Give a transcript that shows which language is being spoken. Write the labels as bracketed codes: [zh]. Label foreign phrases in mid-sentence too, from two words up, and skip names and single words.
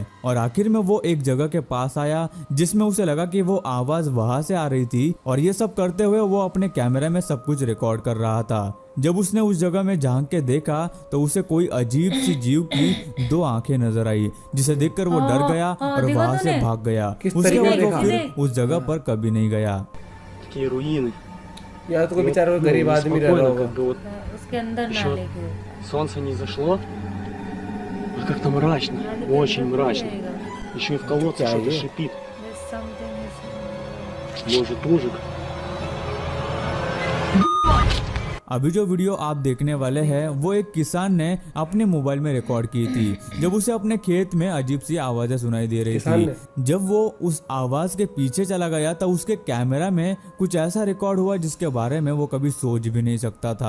[hi] और आखिर में वो एक जगह के पास आया जिसमें उसे लगा कि वो आवाज वहां से आ रही थी और ये सब करते हुए वो अपने कैमरे में सब कुछ रिकॉर्ड कर रहा था। जब उसने उस जगह में झांक के देखा तो उसे कोई अजीब सी जीव की 2 आंखें नजर आई, जिसे देखकर वो डर गया और देखा वहां से तूने? भाग गया। किस उसके तरीके बाद से वो देखा? फिर उस जगह पर कभी नहीं गया। [ru] такие руины. [hi] या तो कोई [ru] И [hi] बेचारा [ru] вот, [hi] गरीब [ru] ну, [hi] आदमी रह रहा [ru] неспокойно, [hi] होगा। [ru] как бы вот [hi] उसके अंदर [ru] Еще [hi] नाले के ऊपर। [ru] солнце не зашло. Вот как-то мрачно, [hi] नाले के [ru] очень [hi] अंदर [ru] мрачно. [hi] जाएगा। [ru] Еще и в колодце [hi] क्या [ru] что-то [hi] ये? [ru] шипит. [en] There's something is- [ru] Может, ужик. [hi] अभी जो वीडियो आप देखने वाले हैं वो एक किसान ने अपने मोबाइल में रिकॉर्ड की थी जब उसे अपने खेत में अजीब सी आवाजें सुनाई दे रही किसान थी। जब वो उस आवाज के पीछे चला गया तो उसके कैमरा में कुछ ऐसा रिकॉर्ड हुआ जिसके बारे में वो कभी सोच भी नहीं सकता था।